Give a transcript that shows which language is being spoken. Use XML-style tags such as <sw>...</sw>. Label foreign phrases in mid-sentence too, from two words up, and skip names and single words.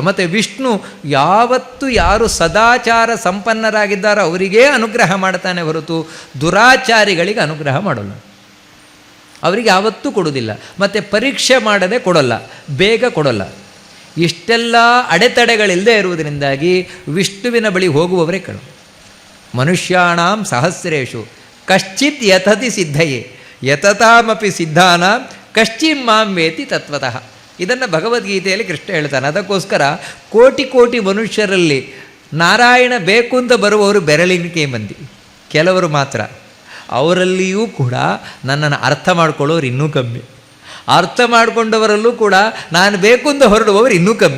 <kn>ಮತ್ತು ವಿಷ್ಣು ಯಾವತ್ತು ಯಾರು ಸದಾಚಾರ ಸಂಪನ್ನರಾಗಿದ್ದಾರೋ ಅವರಿಗೇ ಅನುಗ್ರಹ ಮಾಡ್ತಾನೆ ಹೊರತು ದುರಾಚಾರಿಗಳಿಗೆ ಅನುಗ್ರಹ ಮಾಡೋಲ್ಲ, ಅವರಿಗೆ ಯಾವತ್ತೂ ಕೊಡೋದಿಲ್ಲ. ಮತ್ತು ಪರೀಕ್ಷೆ ಮಾಡದೆ ಕೊಡೋಲ್ಲ, ಬೇಗ ಕೊಡೋಲ್ಲ. ಇಷ್ಟೆಲ್ಲ ಅಡೆತಡೆಗಳಿಲ್ಲದೆ ಇರುವುದರಿಂದಾಗಿ ವಿಷ್ಣುವಿನ ಬಳಿ ಹೋಗುವವರೇ ಕಳು.</kn> <sa>ಮನುಷ್ಯಾಣಾಂ ಸಹಸ್ರೇಶು ಕಶ್ಚಿತ್ ಯತತಿ ಸಿದ್ಧಯೇ ಯತತಾಮಪಿ ಸಿದ್ಧಾನಾಂ ಕಶ್ಚಿನ್ ಮಾಂ ವೇತಿ ತತ್ವತಃ.</sa> <kn>ಇದನ್ನು ಭಗವದ್ಗೀತೆಯಲ್ಲಿ ಕೃಷ್ಣ ಹೇಳ್ತಾನೆ. ಅದಕ್ಕೋಸ್ಕರ ಕೋಟಿ ಕೋಟಿ ಮನುಷ್ಯರಲ್ಲಿ ನಾರಾಯಣ ಬೇಕು ಅಂತ ಬರುವವರು ಬೆರಳಿನಿಕೆ ಮಂದಿ, ಕೆಲವರು ಮಾತ್ರ. ಅವರಲ್ಲಿಯೂ ಕೂಡ ನನ್ನನ್ನು ಅರ್ಥ ಮಾಡ್ಕೊಳ್ಳೋರು ಇನ್ನೂ ಕಮ್ಮಿ, ಅರ್ಥ ಮಾಡಿಕೊಂಡವರಲ್ಲೂ ಕೂಡ ನಾನು ಬೇಕು ಅಂತ ಹೊರಡುವವರು ಇನ್ನೂ ಕಮ್ಮಿ.</kn>